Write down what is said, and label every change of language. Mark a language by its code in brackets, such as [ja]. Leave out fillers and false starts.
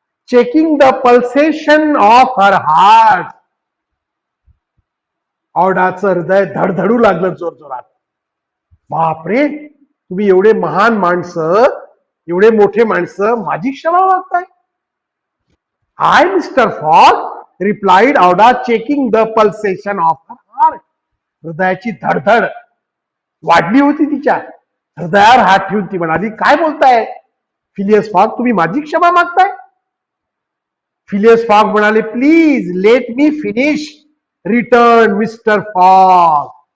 [en] Checking the pulsation of her heart. [mr] ऑडाचं हृदय धडधडू लागलं जोरजोरात. बापरे, तुम्ही एवढे महान माणसं, एवढे मोठे माणसं माझी क्षमा मागताय? [en] I mister Fogg, replied Aouda, checking the pulsation of her heart. [mr] हृदयाची धडधड वाढली होती तिच्या. हृदयावर हात ठेवून ती म्हणाली, काय बोलताय फिलियस फॉग, तुम्ही माझी क्षमा मागताय? [en] Phileas Fogg म्हणाले, please let me finish. Return mister Fogg.